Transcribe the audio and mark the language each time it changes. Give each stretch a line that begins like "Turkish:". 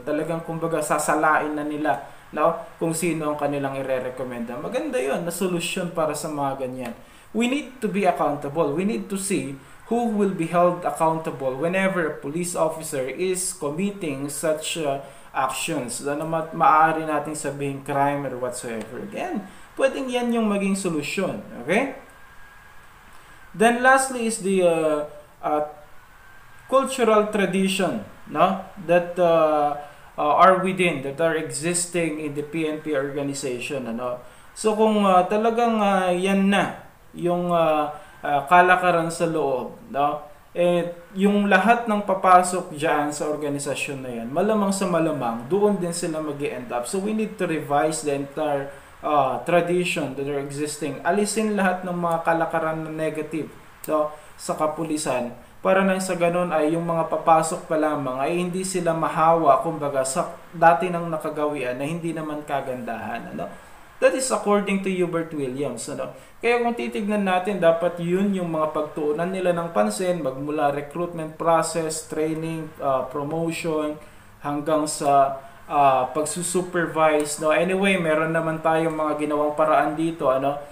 Filipino: Talagang kumbaga sasalain na nila, no, kung sino ang kanilang irerekomenda. Maganda 'yon na solusyon para sa mga ganyan.
English: We need to be accountable. We need to see who will be held accountable whenever a police officer is committing such actions
Filipino: na maaari nating sabihin
English: crime or whatsoever. Again,
Filipino: pwedeng yan yung maging solusyon.
English: Okay? Then lastly is the cultural tradition, no, that are existing in the PNP organization.
Filipino: Ano? So kung talagang yan na yung kalakaran sa loob, no, yung lahat ng papasok dyan sa organisasyon na yan, malamang sa malamang, doon din sila mag-end up.
English: So we need to revise the entire tradition that are existing.
Filipino: Alisin lahat ng mga kalakaran na negative, so, sa kapulisan, para nang sa ganun ay yung mga papasok pa lamang ay hindi sila mahawa, kumbaga, sa dati nang nakagawian na hindi naman kagandahan. Ano?
English: That is according to Hubert Williams.
Filipino: Ano? Kaya kung titignan natin, dapat yun yung mga pagtuunan nila ng pansin, magmula recruitment process, training, promotion, hanggang sa pagsusupervise. No? Anyway, meron naman tayong mga ginawang paraan dito. Ano?